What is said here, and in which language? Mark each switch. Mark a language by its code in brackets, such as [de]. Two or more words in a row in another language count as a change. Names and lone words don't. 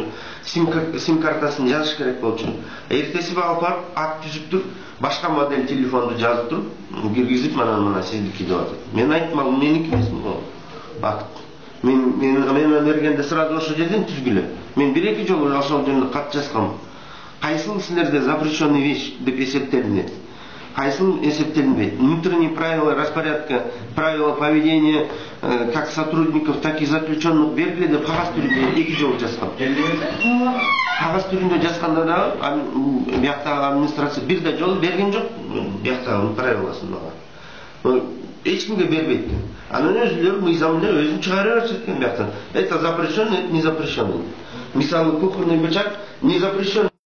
[ky] Сим картасын жазыш керек болчу. Эртеси алып барып акт түзүп туруп, башка модель телефонду жазып туруп, киргизип мына сиздики деп атат. Мен айттым, ал меники эмес бул. Акт. Мен бергенде сразу ошол жерден түзгүлө. Мен 1-2 жолу ошол жерде кат жазгам. Кайсыл силерде [ru] запрещенный вещь [ky] деп эсептелинет. Кайсыл эсептелинбейт. [ru] Внутренние правила распорядка, правила поведения как сотрудников, так и заключенных [ky] белгиле деп кагаз түрүндө 2 жолу жазгам. Кагаз түрүндө жазганда да бияктагы администрация бир да жол берген жок бияктагы правиласын мага. Эч кимге бербейт. Анан өзүлөр мыйзам менен өзүн чыгара беришет экен бияктан. [ru] Это запрещено, это не запрещено. Мисалы кухонный бычак не запрещен.